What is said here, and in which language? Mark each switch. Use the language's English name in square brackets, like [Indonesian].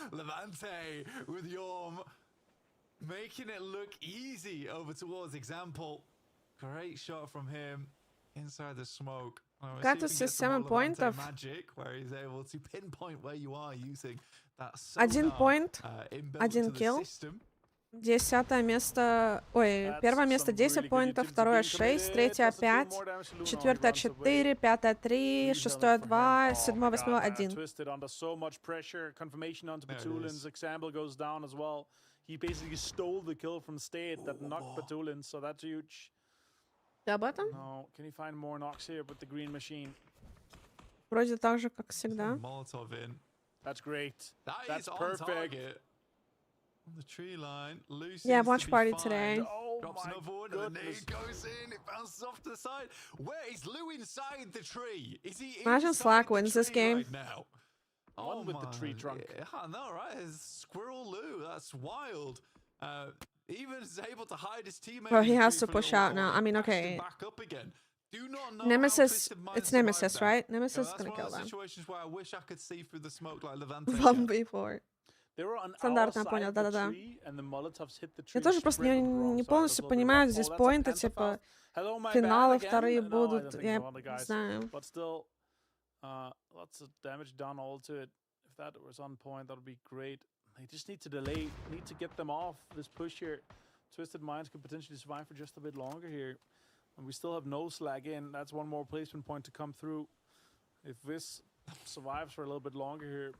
[English] Levante with Yorm, making it look easy over towards Example. Great shot from him inside the smoke. Got to 7 point of magic, where he's able to pinpoint where you are using that 1 point, 1 kill. [Russian] 10 место, ой, первое место 10 поинтов, второе 6, третье 5, четвертое 4, пятое 3, шестое 2, седьмое, восьмое 1. [English] Twisted under so much pressure. Confirmation onto Batulin's example goes down as well. He basically stole the kill from State that knocked Batulin, so that's huge. [Russian] Ты об этом? [English] No, can you find more knocks here with the green machine? [Russian] Вроде так же, как всегда. [English] Molotov in. That's great. That's perfect. On the tree line. Yeah, watch party today. Oh Drops my another one, and the nade goes in. It bounces off to the side. Where is Lou inside the tree? Is he? Imagine Slack wins this game. Right now? One with the tree trunk. Yeah, I know, right? It's Squirrel Lou. That's wild. Even is able to hide his teammate. Bro, he has to push out now. I mean, okay. Back up again. Do not know Nemesis, it's Nemesis, right? Nemesis is gonna kill them. Situations where I wish I could see through the smoke like Levante. 1v4. [Russian] Стандартно, понял, да-да-да. Я тоже просто не полностью понимаю здесь поинты, типа, финалы вторые будут, я не знаю. [English] But still, lots of damage done all to it. If that was on point, that would be great. They just need to delay, need to get them off this push here. Twisted Minds could potentially survive for just a bit longer here. And we still have no slag in. That's one more placement point to come through. If this survives for a little bit longer here.